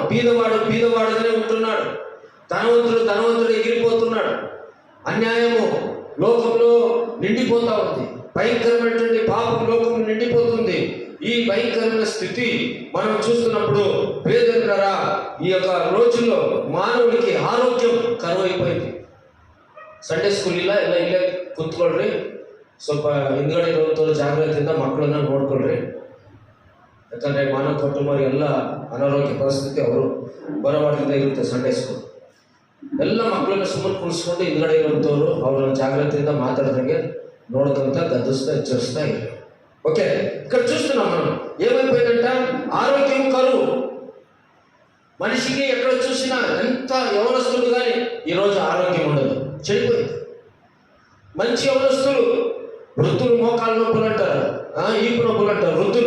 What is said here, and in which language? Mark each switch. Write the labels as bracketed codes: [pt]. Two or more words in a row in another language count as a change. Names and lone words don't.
[te] బీదవాడుగానే ఉంటున్నాడు, ధనవంతుడు ఎగిరిపోతున్నాడు. అన్యాయము లోకంలో నిండిపోతా ఉంది. భయంకరమైనటువంటి పాపం లోకం నిండిపోతుంది. ఈ భయంకరమైన స్థితి మనం చూస్తున్నప్పుడు ప్రియదరులారా, ఈ యొక్క రోజుల్లో మానవుడికి ఆరోగ్యం కరువు అయిపోయింది. [en] Sunday school [kn] ಇಲ್ಲ, ಎಲ್ಲ ಇಲ್ಲೇ ಕೂತ್ಕೊಳ್ರಿ, ಸ್ವಲ್ಪ ಹಿಂದ್ಗಡೆ ಇರೋಂಥವ್ರು ಜಾಗ್ರತೆಯಿಂದ ಮಕ್ಕಳನ್ನ ನೋಡ್ಕೊಳ್ರಿ. ಯಾಕಂದರೆ ಮಾನವ ಕುಟುಂಬ ಎಲ್ಲ ಅನಾರೋಗ್ಯ ಪರಿಸ್ಥಿತಿ ಅವರು ಬರವಾಡಿಂದ ಇರುತ್ತೆ. [en] Sunday school [kn] ಎಲ್ಲ ಮಕ್ಕಳನ್ನ ಸುಮ್ಮನೆ ಕುಣಿಸ್ಕೊಂಡು ಹಿಂದ್ಗಡೆ ಇರೋಂಥವ್ರು ಅವ್ರನ್ನ ಜಾಗ್ರತೆಯಿಂದ ಮಾತಾಡ್ದಂಗೆ ನೋಡ್ಕೊಂತ ಗದ್ದಿಸ್ತಾ ಎಚ್ಚರಿಸ್ತಾ ಇಲ್ಲ. [te] ఓకే, ఇక్కడ చూస్తున్నాం మనం ఏమైపోయిందంట, ఆరోగ్యం కరువు. మనిషికి ఎక్కడ చూసినా, ఎంత యవనస్తులు కానీ ఈరోజు ఆరోగ్యం ఉండదు, చెడిపోయింది. మంచి యవనస్తులు, వృద్ధులు మోకాళ్ళ నొప్పులు అంటారు, ఈపు నొప్పులు అంటారు వృద్ధులు.